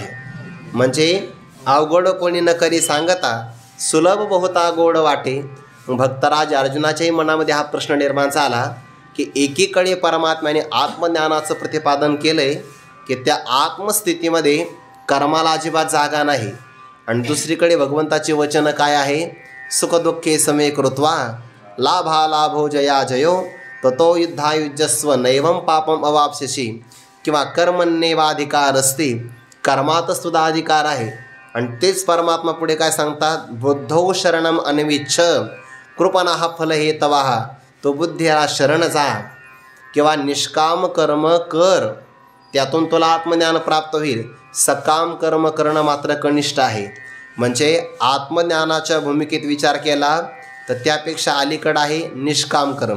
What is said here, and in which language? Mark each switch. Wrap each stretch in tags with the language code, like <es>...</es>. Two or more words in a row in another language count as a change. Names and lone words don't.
<mr>म्हणजे अवघड कोणी न करी सांगता सुलभ बहुता गोड वाटे. भक्तराज अर्जुनाच्याही मनामध्ये हा प्रश्न निर्माण झाला की एकीकडे परमात्म्याने आत्मज्ञानाचं प्रतिपादन केलं आहे की त्या आत्मस्थितीमध्ये कर्माला अजिबात जागा नाही, आणि दुसरीकडे भगवंताचे वचन काय आहे?</mr> <sa>सुखदुःखे समे कृत्वा लाभा लाभो जया जयो ततो युद्धायुज्यस्व नैवं पापम अवाप्स्यसि.</sa> <mr>किंवा कर्मण्येवाधिकार असते, कर्मातच तुझा अधिकार आहे. आणि तेच परमात्मा पुढे काय सांगतात?</mr> <sa>बुद्धौ शरणम अन्विच्छ कृपणाः फल हे तवाहा.</sa> <mr>तो बुद्धीला शरण जा किंवा निष्काम कर्म कर, त्यातून तुला आत्मज्ञान प्राप्त होईल. सकाम कर्म करणं मात्र कनिष्ठ आहे. म्हणजे आत्मज्ञानाच्या भूमिकेत विचार केला तर त्यापेक्षा अलीकडं आहे निष्काम कर्म.</mr>